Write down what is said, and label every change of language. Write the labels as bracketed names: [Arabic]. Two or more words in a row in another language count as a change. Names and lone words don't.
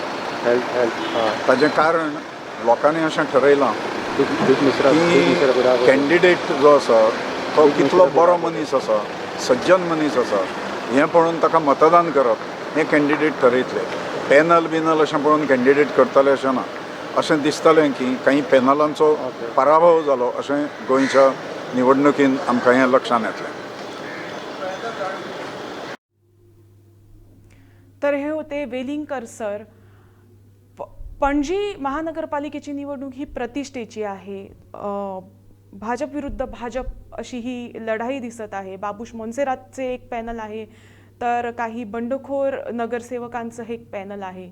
[Konkani] ताजें कारण लोकांनी अशें ठरयलां की कॅन्डिडेट जो आसा तो कितलो बरो मनीस आसा, सज्जन मनीस आसा हें पळोवन ताका मतदान करप हें कॅन्डिडेट ठरयतले। पॅनल बिनल अशें पळोवन कॅन्डिडेट करतले अशें ना। अशें दिसतलें की काही पॅनलांचो पराभव जालो अशें गोंयच्या निवडणुकीन आमकां हें लक्षांत येतलें। तर हे होते वेलिंगकर सर। [Marathi] पणजी महानगरपालिकेची निवडणूक ही प्रतिष्ठेची आहे। भाजप विरुद्ध भाजप अशी ही लढाई दिसत आहे। बाबूश मोन्सेरातचे एक पॅनल आहे, तर काही बंडखोर नगरसेवकांचं हे एक पॅनल आहे।